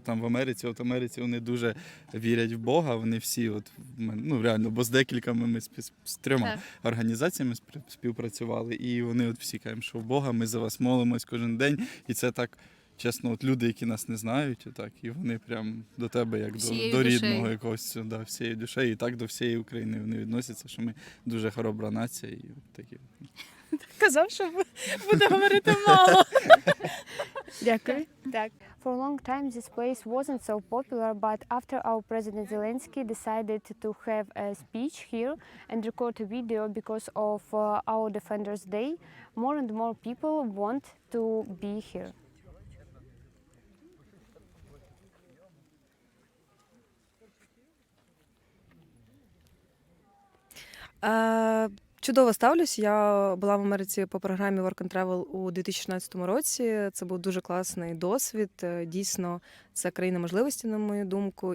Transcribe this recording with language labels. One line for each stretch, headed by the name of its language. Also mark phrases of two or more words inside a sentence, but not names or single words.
Ukrainian: Там в Америці вони дуже вірять в Бога, вони всі, реально, бо з декількома ми з 3 організаціями співпрацювали, і вони всі кажуть, що в Бога, ми за вас молимось кожен день, і це так, чесно, люди, які нас не знають, і вони прям до тебе, як до рідного якогось, всією душею, і так до всієї України вони відносяться, що ми дуже хоробра нація, і такі. Казав, що буде говорити мало. Дякую. Так.
English: For a long time this place wasn't so popular, but after our President Zelensky decided to have a speech here and record a video because of our Defenders Day, more and more people want to be here.
Ukrainian: Чудово ставлюсь. Я була в Америці по програмі Work and Travel у 2016 році. Це був дуже класний досвід. Дійсно, це країна можливості, на мою думку.